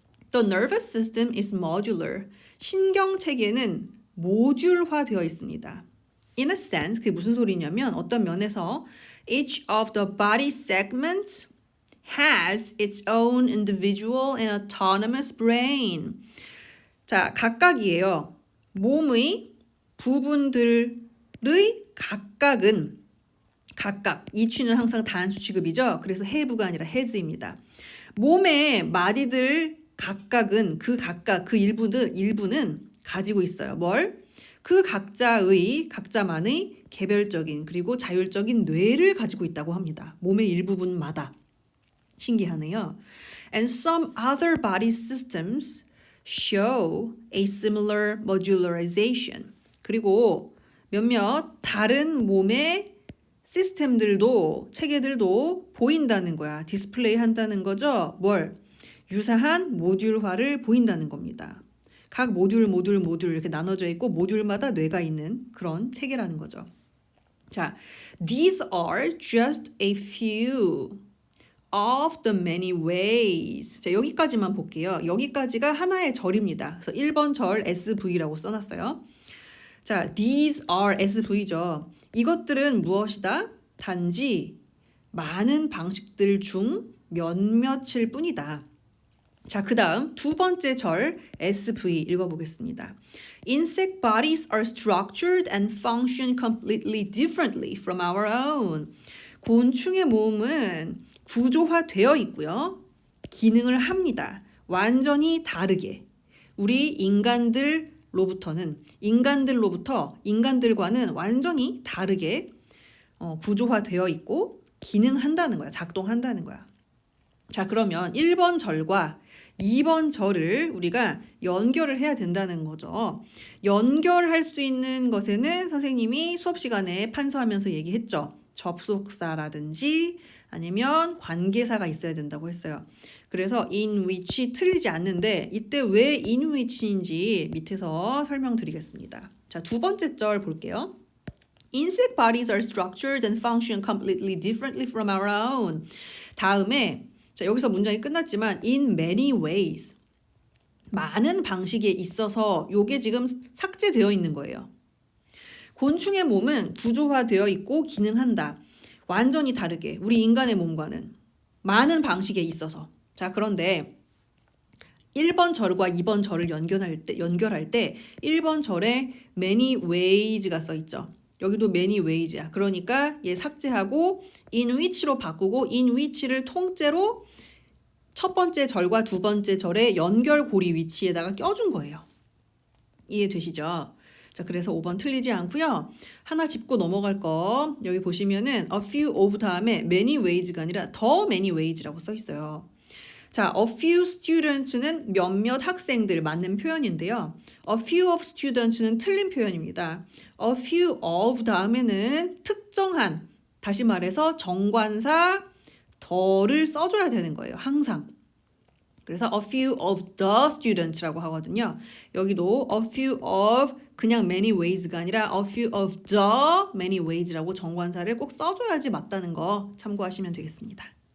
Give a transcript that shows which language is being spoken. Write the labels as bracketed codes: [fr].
[en] The nervous system is modular. [ko] 신경 체계는 모듈화되어 있습니다. [en] In a sense, [ko] 그게 무슨 소리냐면 어떤 면에서 [en] each of the body segments has its own individual and autonomous brain. [ko] 자, 각각이에요. 몸의 부분들의 각각. 이취는 항상 단수 취급이죠. 그래서 have가 아니라 has입니다. 몸의 마디들 각각은 그 일부는 가지고 있어요. 뭘? 그 각자만의 개별적인 그리고 자율적인 뇌를 가지고 있다고 합니다. 몸의 일부분마다. 신기하네요. [en] And some other body systems show a similar modularization. [ko] 그리고 몇몇 다른 몸의 체계들도 보인다는 거야. 디스플레이 한다는 거죠. 뭘? 유사한 모듈화를 보인다는 겁니다. 각 모듈 이렇게 나눠져 있고 모듈마다 뇌가 있는 그런 체계라는 거죠. [en] 자, these are just a few of the many ways. [ko] 자, 여기까지만 볼게요. 여기까지가 하나의 절입니다. 그래서 1번 절 SV라고 써놨어요. [en] 자, these are SV죠. [ko] 이것들은 무엇이다? 단지 많은 방식들 중 몇몇일 뿐이다. 자, 그 다음 두 번째 절 SV 읽어보겠습니다. [en] Insect bodies are structured and function completely differently from our own. [ko] 곤충의 몸은 구조화되어 있고요. 기능을 합니다. 완전히 다르게. 우리 인간들과는 완전히 다르게 구조화되어 있고 기능한다는 거야. 작동한다는 거야. 자, 그러면 1번 절과 2번 절을 우리가 연결을 해야 된다는 거죠. 연결할 수 있는 것에는 선생님이 수업 시간에 판서하면서 얘기했죠. 접속사라든지 아니면 관계사가 있어야 된다고 했어요. 그래서 in which 틀리지 않는데 이때 왜 in which인지 밑에서 설명드리겠습니다. 자, 두 번째 절 볼게요. [en] Insect bodies are structured and function completely differently from our own. [ko] 다음에 자, 여기서 문장이 끝났지만 [en] in many ways. [ko] 많은 방식에 있어서 요게 지금 삭제되어 있는 거예요. 곤충의 몸은 구조화되어 있고 기능한다. 완전히 다르게 우리 인간의 몸과는 많은 방식에 있어서. 자, 그런데 1번 절과 2번 절을 연결할 때 1번 절에 many ways가 써 있죠. 여기도 many ways야. 그러니까 얘 삭제하고 in which로 바꾸고 in which를 통째로 첫 번째 절과 두 번째 절의 연결고리 위치에다가 껴준 거예요. 이해되시죠? 자, 그래서 5번 틀리지 않고요. 하나 짚고 넘어갈 거 여기 보시면은 a few of 다음에 many ways가 아니라 [en] the many ways [ko] 라고 써 있어요. 자, [en] a few students [ko] 는 몇몇 학생들 맞는 표현인데요. [en] a few of students [ko] 는 틀린 표현입니다. a few of 다음에는 특정한, 다시 말해서 정관사 더를 써줘야 되는 거예요. 항상. 그래서 [en] a few of the students [ko] 라고 하거든요. 여기도 a few of 그냥 many ways가 아니라 [en] a few of the many ways [ko] 라고 정관사를 꼭 써줘야지 맞다는 거 참고하시면 되겠습니다.